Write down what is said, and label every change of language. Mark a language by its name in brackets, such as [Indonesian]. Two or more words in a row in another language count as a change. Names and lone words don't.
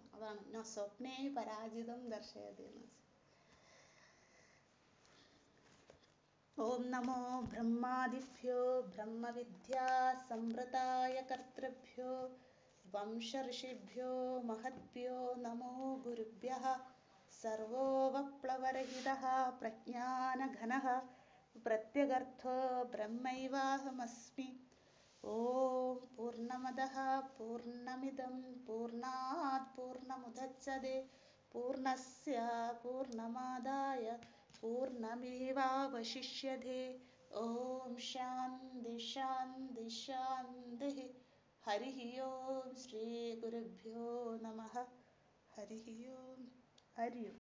[Sanskrit] അതാണ് ന സ്വപ്നേ പരാജിതം ദർശയതി എന്ന്. ഓം നമോ ബ്രഹ്മാദിഭ്യോ ബ്രഹ്മവിദ്യാ സംവൃതായ കർത്തൃഭ്യോ വംശഋഷിഭ്യോ മഹദ്ഭ്യോ നമോ ഗുരുഭ്യഃ. സർവോ വപ്ലവരഹിതഃ പ്രജ്ഞാനഘനഃ പ്രത്യഗർത്ഥോ ബ്രഹ്മൈവാഹമസ്മി. ഓം പൂർണ്ണമദഃ പൂർണ്ണമിദം പൂർണ്ണാത് പൂർണ്ണമുദച്യത്തെ പൂർണ്ണസ്യ പൂർണ്ണമാദായ പൂർണ്ണമേവാവശിഷ്യത്തെ. ഓം ശാന്തി ശാന്തി ശാന്തി. ഹരി ഓം. ശ്രീ ഗുരുഭ്യോ നമഃ. ഹരി ഓം. ഹരി ഓം.